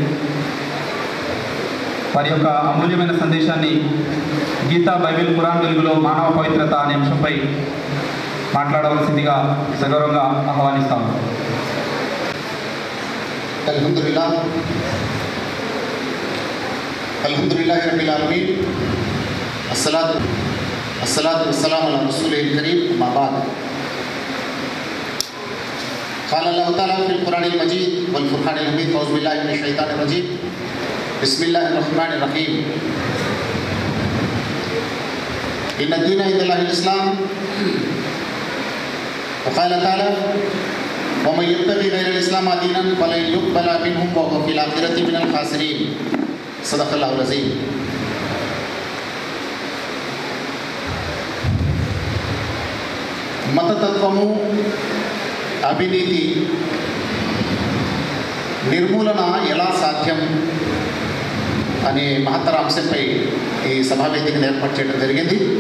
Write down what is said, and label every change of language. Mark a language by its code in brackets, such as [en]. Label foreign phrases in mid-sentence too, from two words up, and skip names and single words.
[te] వారి యొక్క అమూల్యమైన సందేశాన్ని గీతా, బైబిల్, ఖురాన్ వెలుగులో మానవ పవిత్రత అనే అంశంపై మాట్లాడవలసిందిగా సగౌరవంగా ఆహ్వానిస్తాము. [ar] الحمد لله رب العالمين. الصلاة والسلام على الرسول الكريم. أما بعد. قال الله تعالى في القرآن المجيد والفرقان الحميد. أعوذ بالله من الشيطان الرجيم. بسم الله الرحمن الرحيم. إن الدين عند الله الإسلام. وقال تعالى ومن يبتغي غير الإسلام دينا فلن يقبل منه وهو في الآخرة من الخاسرين. صدق الله العظيم. [te] మతతత్వము, అవినీతి నిర్మూలన ఎలా సాధ్యం అనే మహత్తర అంశంపై ఈ సభావేదికను ఏర్పాటు చేయడం జరిగింది.